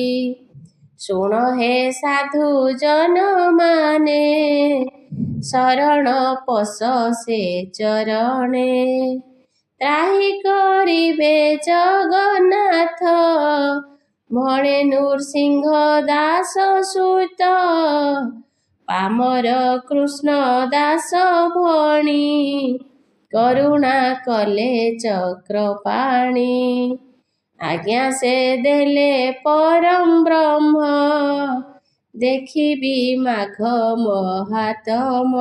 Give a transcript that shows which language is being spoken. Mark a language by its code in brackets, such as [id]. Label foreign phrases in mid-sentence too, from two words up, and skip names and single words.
[or] ଶୁଣ ହେ ସାଧୁ ଜନ ମାନେ ଶରଣ ପଶ ସେ ଚରଣେ। ତ୍ରାହି କରିବେ ଜଗନ୍ନାଥ ଭଣେ ନୃସିଂହ ଦାସ ସୁତ। ପାମର କୃଷ୍ଣ ଦାସ ଭଣୀ କରୁଣା କଲେ ଚକ୍ରପାଣି। ଆଜ୍ଞା ସେ ଦେଲେ ପରମ ବ୍ରହ୍ମ ଦେଖିବି ମାଘ ମହାତମ।